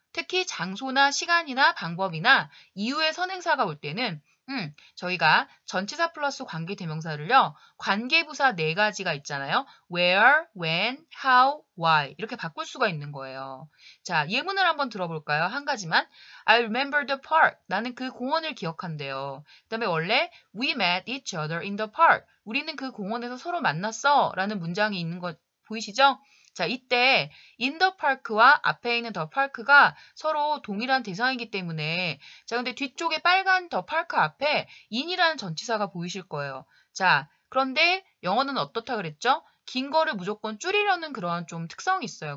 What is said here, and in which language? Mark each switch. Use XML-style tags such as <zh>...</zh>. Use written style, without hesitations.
<ko>특히 장소나 시간이나 방법이나 이유의 선행사가 올 때는 저희가 전치사 플러스 관계대명사를요. 관계부사 4가지가 있잖아요. where, when, how, why 이렇게 바꿀 수가 있는 거예요. 자, 예문을 한번 들어볼까요? 한 가지만.</ko> <en>I remember the park.</en> <ko>나는 그 공원을 기억한대요. 그 다음에 원래</ko> <en>we met each other in the park.</en> <ko>우리는 그 공원에서 서로 만났어 라는 문장이 있는 거 보이시죠? 자, 이때 in the park와 앞에 있는 the park가 서로 동일한 대상이기 때문에 자, 근데 뒤쪽에 빨간 the park 앞에 in이라는 전치사가 보이실 거예요. 자, 그런데 영어는 어떻다 그랬죠? 긴 거를 무조건 줄이려는 그런 좀 특성이 있어요.</ko>